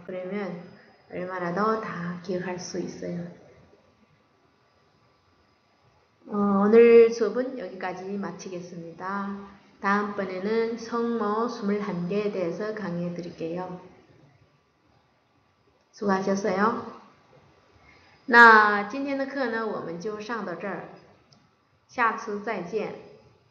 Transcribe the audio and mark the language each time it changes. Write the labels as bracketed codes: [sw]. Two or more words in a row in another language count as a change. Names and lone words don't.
[ko] 그러면 얼마나 더 다 기억할 수 있어요. 오늘 수업은 여기까지 마치겠습니다. 다음번에는 성모 21개에 대해서 강의해 드릴게요. 수고하셨어요. [zh] 那今天的课呢，我们就上到这儿，下次再见。